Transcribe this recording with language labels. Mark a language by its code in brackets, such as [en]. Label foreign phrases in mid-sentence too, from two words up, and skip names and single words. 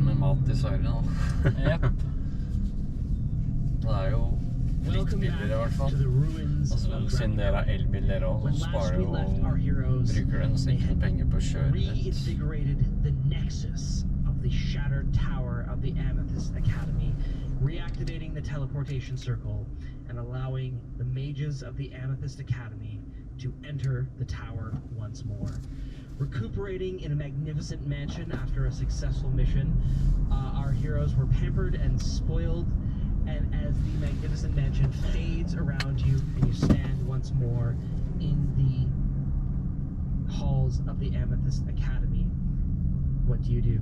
[no] mat i Sverige nå. Jep. Det er jo litt [en] Welcome [no] billigere i hvert [en] back [no] fall. [en] to the ruins [no] Altså, [en] of [no] siden dere [en] Dracula. [no] har elbil dere også, [en] When [no] så [en] last [no] sparer [en] we [no] jo [en] left our heroes, [no] bruker den [en] they [no] nesten [en] had [no] penger på å kjøre litt. [en] reinvigorated the nexus of the shattered tower of the Amethyst Academy, reactivating the teleportation circle and allowing the mages of the Amethyst Academy to enter the tower once more. Recuperating in a magnificent mansion after a successful mission, our heroes were pampered and spoiled, and as the magnificent mansion fades around you and you stand once more in the halls of the Amethyst Academy, what do you do?